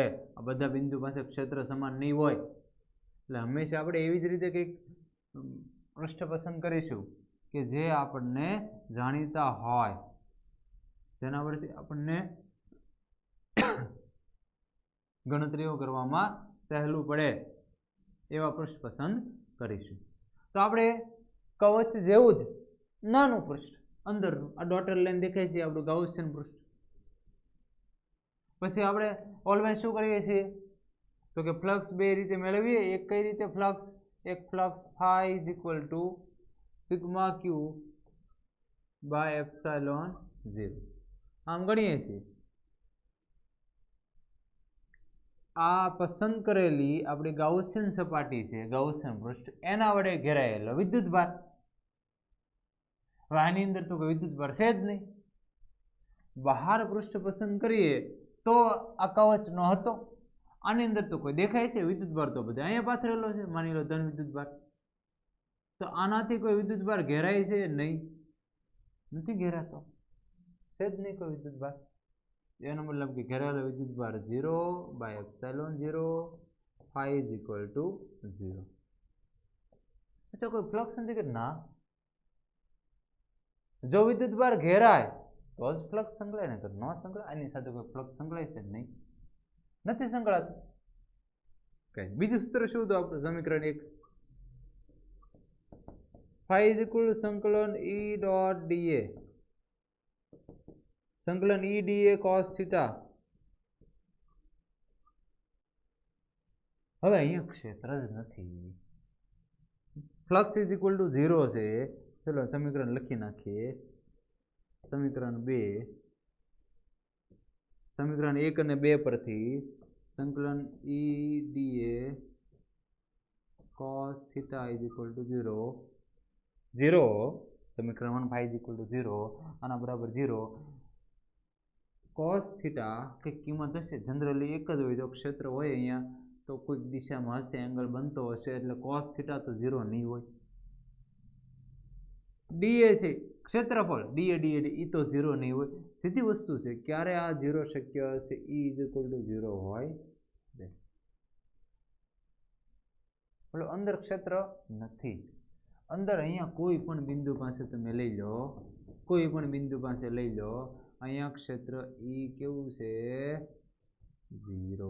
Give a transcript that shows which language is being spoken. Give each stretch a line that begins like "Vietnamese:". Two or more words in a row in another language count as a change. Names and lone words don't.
Gujarati: આ બધા બિંદુ પાસે ક્ષેત્ર સમાન નહીં હોય, એટલે હંમેશા આપણે એવી જ રીતે કંઈક પૃષ્ઠ પસંદ કરીશું કે જે આપણને જાણીતા હોય, જેના પરથી આપણને ગણતરીઓ કરવામાં સહેલું પડે એવા પૃષ્ઠ પસંદ કરીશું. તો આપણે કવચ જેવું જ નાનું પૃષ્ઠ અંદરનું, આ ડોટેડ લાઈન દેખાય છે આપણું ગાઉસિયન પૃષ્ઠ. પછી આપણે ઓલવેઝ શું કરીએ છીએ તો કે ફ્લક્સ બે રીતે મેળવીએ. એક કઈ રીતે ફ્લક્સ? એક ફ્લક્સ
English: phi is equal to
Gujarati: સિગ્મા Q by એપ્સિલોન 0. આમ ગણીએ છીએ. આ પસંદ કરેલી આપણી ગાઉસિયન સપાટી છે, ગાઉસિયન પૃષ્ઠ, એના વડે ઘેરાયેલો વિદ્યુતભાર. હવે આની અંદર તો કોઈ વિદ્યુતભાર છે જ નહીં. બહાર પૃષ્ઠ પસંદ કરીએ તો આ કવચ નો હતો. આની અંદર તો કોઈ દેખાય છે વિદ્યુતભાર, તો બધા અહીંયા પાથરેલો છે, માની લો ધન વિદ્યુતભાર. તો આનાથી કોઈ વિદ્યુતભાર ઘેરાય છે? નહીં, નથી ઘેરાતો, છે જ નહીં કોઈ વિદ્યુતભાર. એનો મતલબ કે ઘેરાયેલો વિદ્યુતભાર 0 by એપ્સિલોન 0,
English: phi is equal to 0.
Gujarati: અચ્છા, કોઈ ફ્લક્સ નથી કે? ના, જો વિદ્યુતભાર ઘેરાય તો જ ફ્લક્સ સંકળાય, ને તો ન સંકળાય. આની સાથે કોઈ ફ્લક્સ સંકળાય છે? નહીં, નથી સંકળાતું. કઈ બીજું સૂત્ર શું હતું આપણું? સમીકરણ 1
English: phi is equal to
Gujarati: સંકલન E dot dA, સંકલન E
English: dA cos theta.
Gujarati: હવે અહીંયા ક્ષેત્ર જ નથી,
English: flux is equal to
Gujarati: 0 છે. ચલો સમીકરણ લખી નાખીએ. સમીકરણ 1 અને 2 પરથી સંકલન E dA
English: cos theta is equal to
Gujarati: 0 સમીકરણ 1
English: phi is equal to
Gujarati: 0 આના બરાબર 0
English: cos theta
Gujarati: કે કિંમત હશે જનરલી એક જ હોય જો ક્ષેત્ર હોય અહીંયા તો કોઈક દિશામાં હશે એંગલ બનતો હશે એટલે
English: cos theta
Gujarati: તો 0 નહીં હોય. dA છે ક્ષેત્રફળ dA એ તો 0 નહીં હોય. સીધી વસ્તુ છે ક્યારે આ 0 શક્ય હશે
English: E is equal to
Gujarati: 0 હોય એટલે અંદર ક્ષેત્ર નથી. અંદર અહીંયા કોઈ પણ બિંદુ પાસે તમે લઈ લો અહીંયા ક્ષેત્ર E કેવું છે 0.